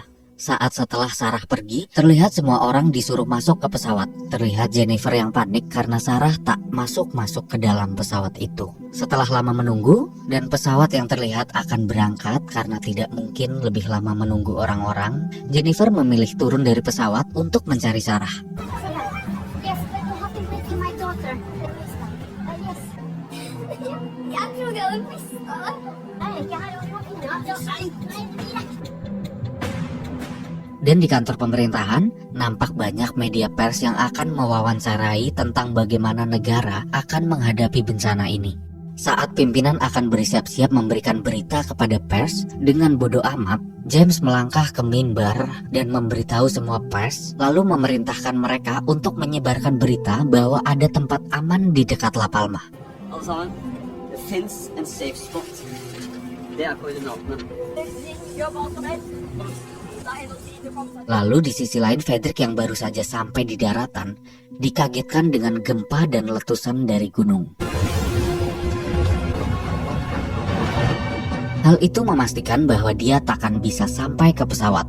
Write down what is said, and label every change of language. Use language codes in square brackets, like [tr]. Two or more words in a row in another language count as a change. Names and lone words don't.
[id] Saat setelah Sarah pergi, terlihat semua orang disuruh masuk ke pesawat. Terlihat Jennifer yang panik karena Sarah tak masuk-masuk ke dalam pesawat itu. Setelah lama menunggu, dan pesawat yang terlihat akan berangkat karena tidak mungkin lebih lama menunggu orang-orang, Jennifer memilih turun dari pesawat untuk mencari Sarah. [en] Yes, but you have to wait for my daughter. Yes. [sv] Jag tror jag vill missa. Nej, jag hade [id] Dan di kantor pemerintahan, nampak banyak media pers yang akan mewawancarai tentang bagaimana negara akan menghadapi bencana ini. Saat pimpinan akan bersiap-siap memberikan berita kepada pers, dengan bodoh amat, James melangkah ke mimbar dan memberitahu semua pers, lalu memerintahkan mereka untuk menyebarkan berita bahwa ada tempat aman di dekat La Palma. [no] Alle sammen, det finnes en [en] safe spot. [no] Det er koordinatene. [id] Lalu di sisi lain Frederick yang baru saja sampai di daratan dikagetkan dengan gempa dan letusan dari gunung. Hal itu memastikan bahwa dia takkan bisa sampai ke pesawat.